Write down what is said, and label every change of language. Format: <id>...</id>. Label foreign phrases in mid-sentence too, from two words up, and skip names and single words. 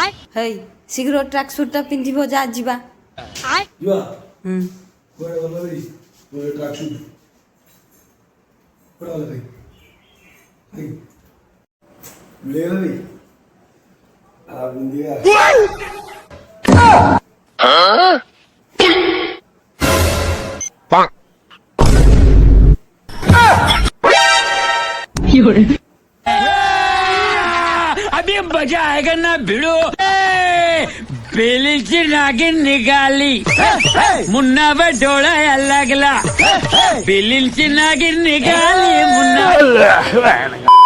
<or>ହେଇ ଶୀଘ୍ର</or> <en>track suitṭā</en> <or>ପିନ୍ଧିବ ଯା ଯିବା। ଯିବା ହୁଁ କୁଆଡ଼େ ଗଲ ଭାଇ ଗୋଟେ</or> <en>track suit</en> <or>କୁଆଡ଼େ ଗଲ ଭାଇ ଭାଇ ମିଳିଗଲା ଭାଇ ପିନ୍ଧିବା</or> <hi>अभी मजा आएगा ना भिड़ो</hi> <mr>बेलीची नागिन निकाली मुन्ना व डोळा लागला बेलीची नागिन निकाली मुन्ना</mr>